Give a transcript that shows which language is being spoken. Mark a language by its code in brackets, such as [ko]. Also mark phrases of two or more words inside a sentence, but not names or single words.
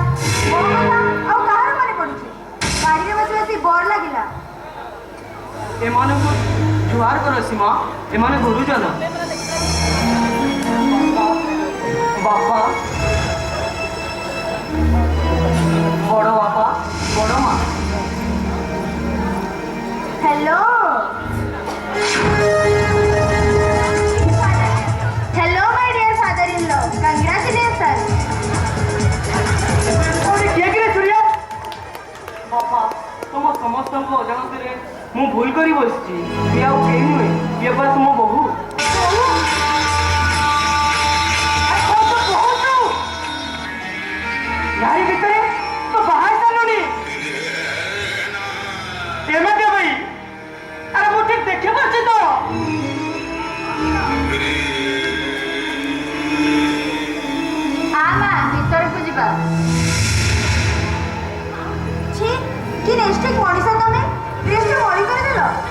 [or] ମୋ କଥା ଆଉ କାହାର ମନେ ପଡୁଛି? ଗାଡ଼ିରେ ବସି ବସି ବୋର ଲାଗିଲା। ଏମାନଙ୍କୁ ଜୁହାର କର ସୀମା ଏମାନେ ଗୁରୁଜନ। ବାପା ବଡ଼ ବାପା ବଡ଼ ମା। [en] hello hello my dear father in law congratulation. [or] ଅରେ କିଏ କି ରେ ସୂର୍ଯ୍ୟା ବାପା ତମ ସମସ୍ତଙ୍କ ଅଜାଣତରେ ମୁଁ ଭୁଲ କରି ବସିଛି। ଇଏ ଆଉ କେହି ନୁହେଁ ଇଏ ବା ତୁମ ବୋହୂ। ଯାରି ଭିତରେ ତ ବାହା ହେଇସାରିଲୁଣି ଏମିତି ଭାଇ ଆରେ ମୁଁ ଠିକ ଦେଖି ପାରୁଛି ତ ଆ ମା ଭିତରକୁ ଯିବା। छी କି ନେଷ୍ଟିକ୍ ମଣିଷ ତମେ ଡ୍ରେସଟା ମଳି କରିଦେଲ।